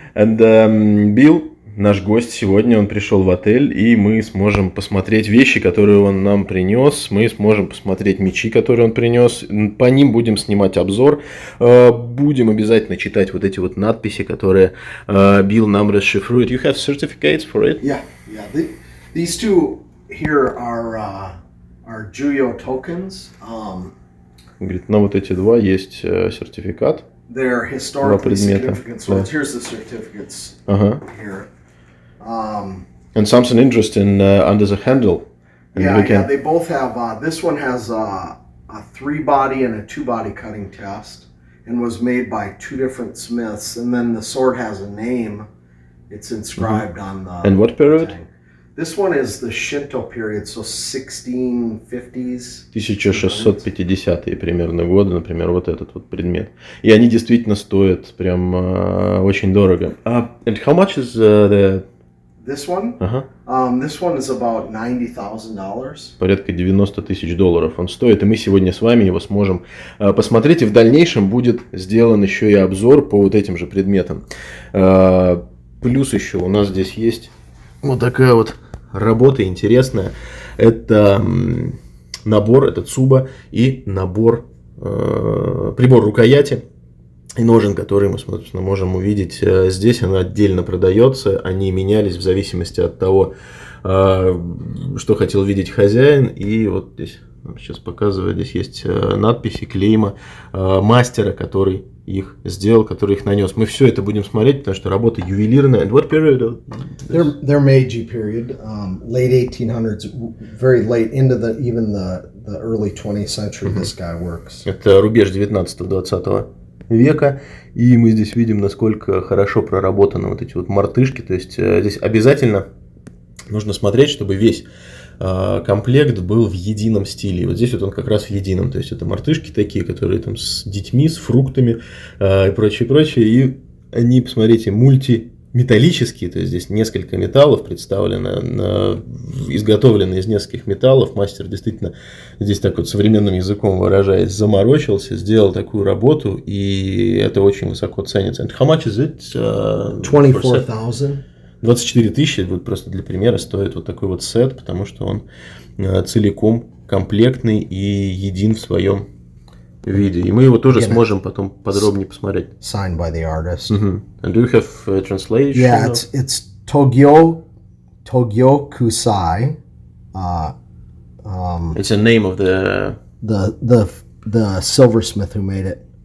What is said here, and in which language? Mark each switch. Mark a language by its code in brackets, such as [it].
[ru] And Билл, наш гость сегодня, он пришел в отель, и мы сможем посмотреть вещи, которые он нам принес, мы сможем посмотреть мечи, которые он принес, по ним будем снимать обзор, будем обязательно читать вот эти вот надписи, которые Билл нам расшифрует. [en] You have certificates for it? Yeah. These two here are Juyo tokens. [ru] Говорит, на вот эти два есть сертификат. [en] They're historically significant. So here's the certificates here. And something interesting under the handle. Yeah, they both have, this one has a 3-body and a 2-body cutting test and was made by 2 different smiths. And then the sword has a name. It's inscribed on the... And what period? Thing. This one is the Shinto period, so 1650s. [ru] 1650-е примерно годы, например, вот этот вот предмет. И они действительно стоят прям очень дорого. [en] And how much is This one? This one is about $90,000. [ru] Порядка $90 тысяч он стоит, и мы сегодня с вами его сможем посмотреть, и в дальнейшем будет сделан еще и обзор по вот этим же предметам. Плюс еще у нас здесь есть вот такая вот работа интересная. Это набор, это цуба и набор, прибор рукояти и ножен, которые мы, собственно, можем увидеть здесь. Она отдельно продается. Они менялись в зависимости от того, что хотел видеть хозяин. И вот здесь, сейчас показываю, здесь есть надписи, клейма мастера, который их сделал, который их нанес. Мы все это будем смотреть, потому что работа ювелирная. [en] And what period? They're Meiji period, late 1800s, very late into even the early 20th century. This guy works. [ru] Это рубеж 19-20 века, и мы здесь видим, насколько хорошо проработаны вот эти вот мартышки. То есть здесь обязательно нужно смотреть, чтобы весь комплект был в едином стиле. Вот здесь вот он как раз в едином. То есть это мартышки такие, которые там с детьми, с фруктами и прочее, прочее. И они, посмотрите, мультиметаллические. То есть здесь несколько металлов представлено, изготовлены из нескольких металлов. Мастер действительно, здесь так вот современным языком выражаясь, заморочился, сделал такую работу, и это очень высоко ценится. [en] And how much is it? 24,000. [ru] 24 тысячи, вот просто для примера, стоит вот такой вот сет, потому что он целиком комплектный и един в своем виде. И мы его тоже сможем потом подробнее посмотреть. [en] Signed by the artist. And do you have a translation? Yeah, it's Togyo Kusai. It's a name of the silversmith who made it.